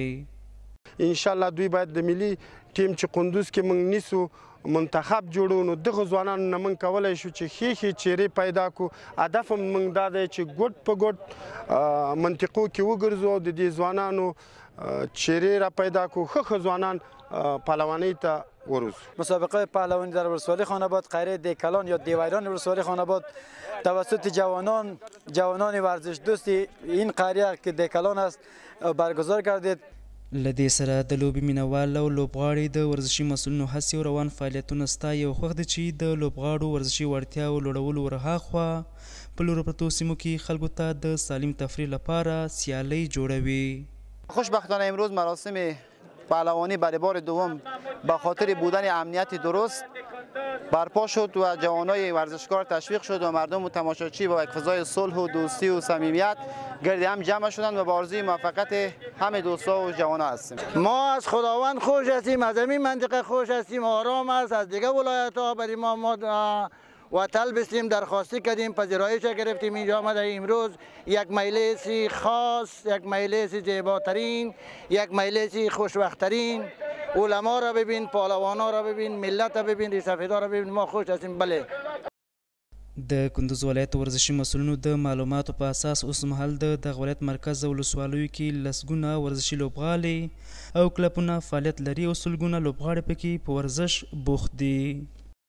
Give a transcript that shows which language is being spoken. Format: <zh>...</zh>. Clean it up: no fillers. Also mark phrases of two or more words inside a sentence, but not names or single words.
<ps>انشاءالله دوی باید د ملي ټیم چې قندوز کې موږ نیسو منتخب جوړو، نو دغه ځوانانو نه موږ کولی شو چې ښې چیرې پیدا کړو. هدف هم موږ دا دی چې ګوټ په ګوټ منطقو کې وګرځو او د دې ځوانانو چیرې را پیدا کړو، ښه ځوانان پهلوانۍ ته وروزو.</ps> <fa>مسابقه پهلوانی در ولسوالی خان آباد قریه دهقلان یا دیویران ولسوالی خان آباد توسط جوانان ورزش دوست این قریه که دهقلان است برگزار گردید.</fa> <ps>له دې سره د لوبې مینوال او لوبغاړي د ورزشي مسؤلینو هڅې او روان فعالیتونه ستایي او خوښ دي چې د لوبغاړو ورزشي وړتیاو لوړولو ورهاخوا په لرو پرتو سیمو کې خلکو ته د سالم تفریح لپاره سیالۍ جوړوي.</ps> <fa>خوشبختانه امروز مراسم پهلوانی برای بار دوم به خاطر بودن امنیت درست برپا شد و جوانای ورزشکار تشویق شد و مردم و تماشاچی با یک فضای صلح و دوستی و صمیمیت گرد هم جمع شدند و با آرزوی موفقیت همه دوستا و جوانا هستیم. ما از خداوند خوش هستیم، از این منطقه خوش هستیم، آرام است. از دیگه ولایت ها برای ما و طلب استیم درخواستی کردیم، پذیرایش گرفتیم. اینجا آمده امروز یک مجلس خاص، یک مجلس زیباترین، یک مجلس خوشوقترین، علما را ببین، پهلوانا را ببین، ملت را ببین، ریسفیدا را ببین. ما خوش هستیم. بله.</fa> <ps>د کندوز ولایت ورزشي مسؤلینو د معلوماتو په اساس اوس مهال د دغه ولایت مرکز او ولسوالیو کې لسګونه ورزشي لوبغالي او کلبونه فعالیت لري او سلګونه لوبغاړي پکې په ورزش بوخت دي.</ps>